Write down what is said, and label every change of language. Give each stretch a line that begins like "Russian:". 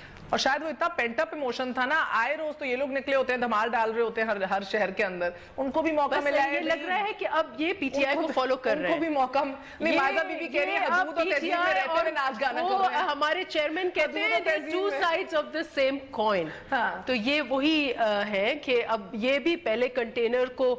Urdu: اور شاید وہ اتنا پینٹ اپ ایموشن تھا نا، آئے روز تو یہ لوگ نکلے ہوتے ہیں، دھمال ڈال رہے ہوتے ہیں ہر شہر کے اندر. ان کو بھی موقع ملا ہے. یہ لگ رہا ہے کہ اب یہ پی ٹی آئی کو فالو کر رہے ہیں. ان کو بھی موقع نہیں. مائزہ بی بی کہہ رہی ہے حدود و تہذیب میں رہتے ہوئے ناچ گانا کر رہے ہیں. ہمارے چیئرمین کہتے ہیں
English: there's 2 sides of the same coin.
Urdu: تو یہ وہی ہے کہ اب یہ بھی پہلے کنٹینر کو